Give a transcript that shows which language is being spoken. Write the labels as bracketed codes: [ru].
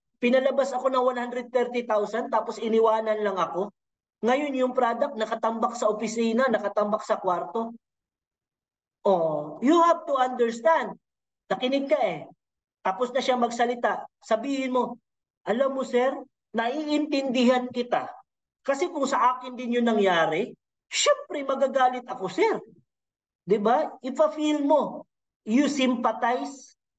[tl] Pinalabas ako ng 130,000 tapos iniwanan lang ako. Ngayon yung product nakatambak sa opisina, nakatambak sa kwarto. [en] Oh, you have to understand. [tl] Nakinig ka eh. Tapos na siya magsalita. Sabihin mo, alam mo sir, naiintindihan kita. Kasi kung sa akin din yung nangyari, syempre magagalit ako sir. 'Di ba? Ipa-feel mo. [en] You sympathize.